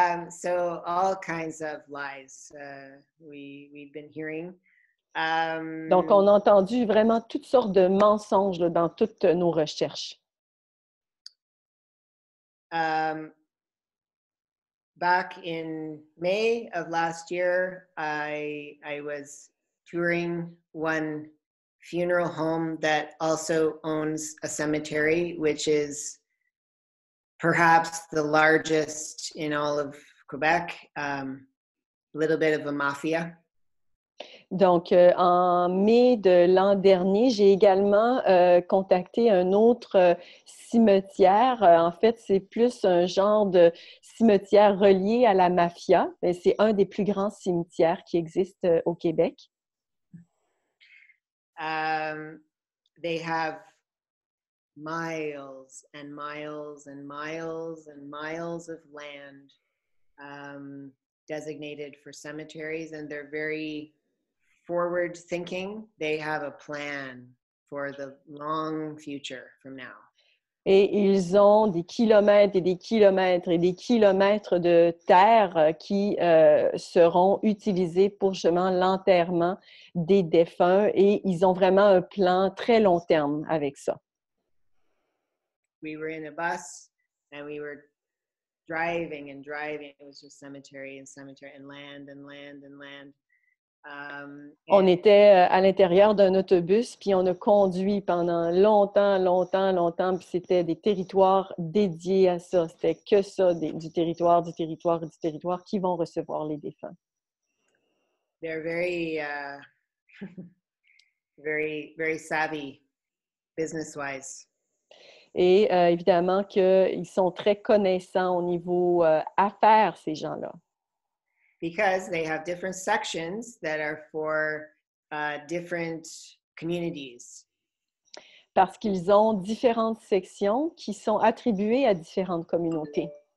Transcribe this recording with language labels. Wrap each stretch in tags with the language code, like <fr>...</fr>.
<en>So all kinds of lies we've been hearing.</en> <fr>Donc, on a entendu vraiment toutes sortes de mensonges là, dans toutes nos recherches.</fr> <en>Back in May of last year, I was touring one funeral home that also owns a cemetery, which is perhaps the largest in all of Quebec, a little bit of a mafia.</en> <fr>Donc, en mai de l'an dernier, j'ai également contacté un autre cimetière. En fait, c'est plus un genre de cimetière relié à la mafia. C'est un des plus grands cimetières qui existent au Québec.</fr> <en>They have miles and miles and miles and miles of land designated for cemeteries, and they're very forward thinking. They have a plan for the long future from now.</en> <fr>Et ils ont des kilomètres et des kilomètres et des kilomètres de terre qui seront utilisés pour justement l'enterrement des défunts, et ils ont vraiment un plan très long terme avec ça.</fr> <en>We were in a bus and we were driving and driving. It was just cemetery and cemetery and land and land and land.</en> <fr>On était à l'intérieur d'un autobus, puis on a conduit pendant longtemps, puis c'était des territoires dédiés à ça. C'était que ça, du territoire qui vont recevoir les défunts.</fr> <en>They're very, very savvy business-wise.</en> <fr>Et évidemment qu'ils sont très connaissants au niveau affaires, ces gens-là.</fr> <en>Because they have different sections that are for different communities.</en> <fr>Parce qu'ils ont différentes sections qui sont attribuées à différentes communautés.</fr>